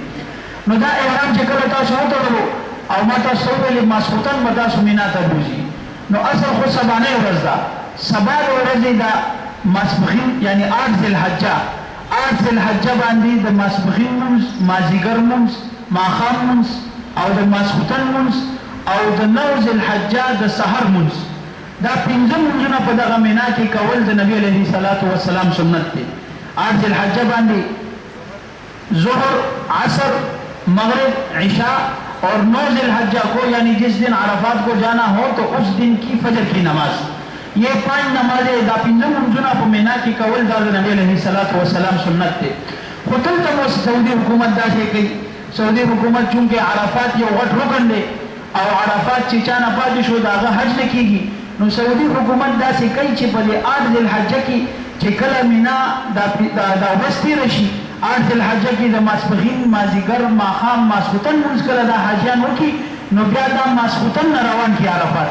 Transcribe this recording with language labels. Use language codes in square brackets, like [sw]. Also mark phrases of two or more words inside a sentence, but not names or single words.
[ps] نو دا احرام چې کله تاسو وتړلو او ما تاسو ته وویلې ماسخوتن به تاسو مینا ته بوځي نو اصل خو سبانۍ ورځ ده سبا د ورځې د ماسپښین یعنی 8 ذوالحجه 8 ذوالحجه باندې د ماسپښین لمونځ مازدیګر لمونځ ماښام لمونځ او د ماسخوتن لمونځ او د 9 ذوالحجه د سحر لمونځ دا 5 لمونځونه په دغه مینا کې کول د نبي [ar] علیه الصلاة والسلام [ps] سنت دی 8 ذوالحجه باندې [ur] ظهر عصر مغرب عشاء اور 9 ذوالحجہ کو یعنی جس دن عرفات کو جانا ہو تو اس دن کی فجر کی نماز یہ 5 نمازیں دا [ps] 5 منځونه په مینا کې کول دا نبی [ar] علیه الصلاة والسلام [ps] سنت دی خو دلته مو سعودي حکومت داسې کوي سعودي حکومت چونکې عرفات یو غټ رکن دی او عرفات چې چا نه پاتې شو د هغه حج نه کېږي نو سعودي حکومت داسې کوي چې په دې 8 ذوالحجه کې چې کله مینا دا ورځ تېره شي 8 ذوالحجه کې د ماسپښین مازدیګر ماښام ماسخوتن لمونځ کله دا حاجیان وکړي نو بیا دا ماسخوتن نه روان کړي عرفات